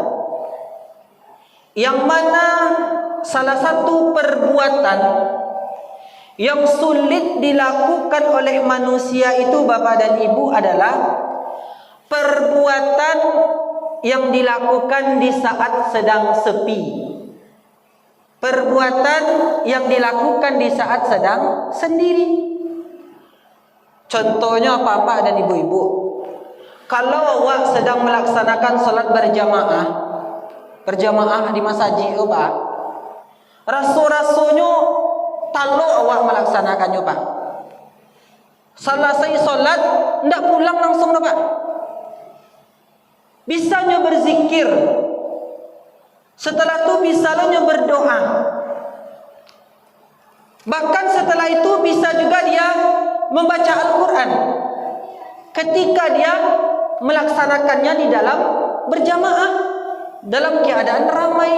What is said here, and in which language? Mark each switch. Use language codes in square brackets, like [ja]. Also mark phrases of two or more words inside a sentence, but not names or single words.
[id] yang mana salah satu perbuatan yang sulit dilakukan oleh manusia itu, Bapak dan Ibu, adalah perbuatan yang dilakukan di saat sedang sepi. Perbuatan yang dilakukan di saat sedang sendiri. Contohnya Bapak dan Ibu-ibu, kalau awak sedang melaksanakan salat berjamaah di masjid, Pak, [min] raso-rasonyo talo awak [id] melaksanakannya, Pak. Selesai salat ndak pulang langsung, Pak. Bisanya berzikir. Setelah itu bisanya berdoa. Bahkan setelah itu bisa juga dia membaca Al-Quran ketika dia melaksanakannya di dalam berjamaah, dalam keadaan ramai.